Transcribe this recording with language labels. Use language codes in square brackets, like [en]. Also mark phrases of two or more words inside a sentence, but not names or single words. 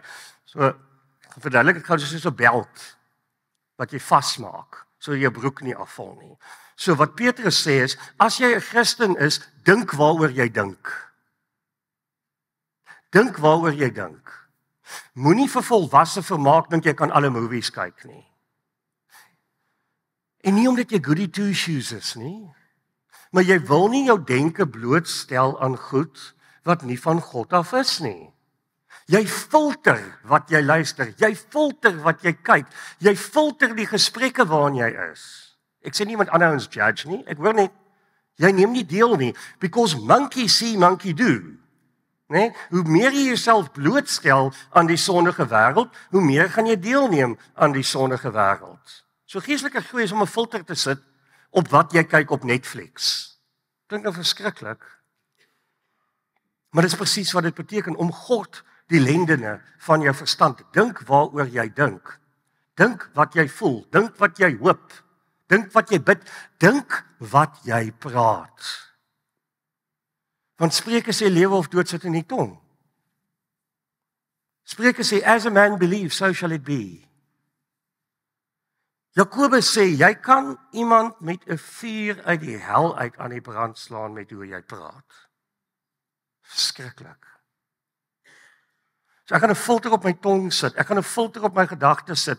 [af] So verduidelik ek gou soos 'n belt wat jy vasmaak, so jou broek nie afval nie. So wat Petrus sê is, as jy 'n Christen is, dink waaroor jy dink. Dink waaroor jy dink. Moenie vir volwasse vermaak dink jy kan alle movies kyk nie. En nie omdat jy [en] goody two shoes [af] is nie, maar jy wil nie jou denke blootstel aan goed wat nie van God af is nie. Jy filter wat jy luister, jy filter wat jy kyk, jy filter die gesprekke waarin jy is. Ek sê nie iemand anders judge nie, ek hoor net, jy neem nie deel nie, [en] because monkey see, monkey do. [af] Nee? Hoe meer jy jouself blootstel aan die sondige wêreld, hoe meer gaan jy deelneem aan die sondige wêreld. So geestelike groei is om 'n filter te sit op wat jy kyk op Netflix. Klink nou verskriklik. Maar dit is presies wat dit beteken, om God die lendene van jou verstand. Dink waaroor jy dink. Dink wat jy voel, dink wat jy hoop. Dink wat jy bid, dink wat jy praat. Want Spreuke sê lewe of dood sit in die tong. Spreuke sê [en] as a man believes, so shall it be. [af] Jakobus sê jy kan iemand met 'n vuur uit die hel uit aan die brand slaan met hoe jy praat. Verskriklik. So ek gaan 'n filter op my tong sit, ek gaan 'n filter op my gedagtes sit.